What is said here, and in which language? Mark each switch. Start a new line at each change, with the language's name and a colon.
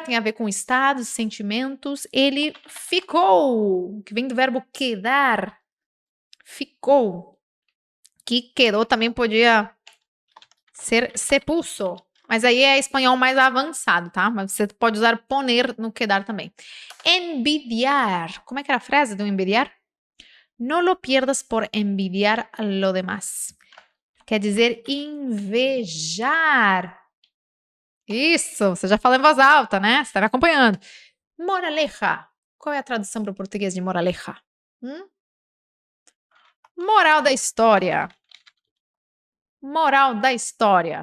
Portuguese: Tem a ver com estados, sentimentos. Ele ficou, que vem do verbo quedar. Ficou. Que quedou também podia ser se puso. Mas aí é espanhol mais avançado, tá? Mas você pode usar poner no quedar também. Envidiar. Como é que era a frase do envidiar?
Spanish: No lo pierdas por envidiar a lo demás.
Portuguese: Quer dizer invejar. Isso, você já falou em voz alta, né? Você está me acompanhando. Moraleja. Qual é a tradução para o português de moraleja? Moral da história. Moral da história.